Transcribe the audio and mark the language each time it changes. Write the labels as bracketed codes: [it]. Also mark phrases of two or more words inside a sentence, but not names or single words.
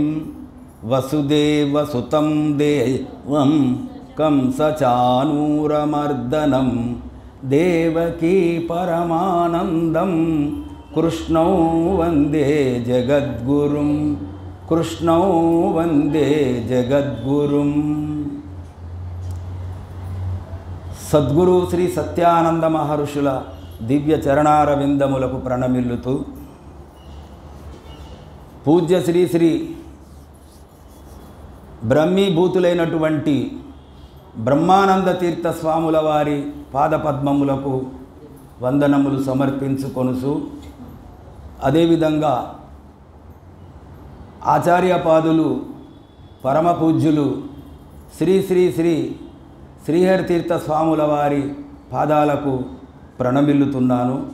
[sa] वसुदेवसुतं देवं कंसचाणूरमर्दनं देवकी परमानन्दं कृष्णौ वन्दे जगद्गुरुं। कृष्णौ वंदे जगद्गुरुं। [te] सद्गुरु श्री सत्यानंद महर्षुల దివ్య చరణారవిందములకు ప్రణమిల్లుతూ పూజ్య శ్రీ శ్రీ బ్రహ్మీభూతులైనటువంటి బ్రహ్మానంద తీర్థ స్వాముల వారి పాదపద్మములకు వందనములు సమర్పించుకొనుచు అదేవిధంగా ఆచార్యపాదులు పరమపూజ్యులు శ్రీ శ్రీ శ్రీ శ్రీహరితీర్థ స్వాముల వారి పాదాలకు ప్రణమిల్లుతున్నాను।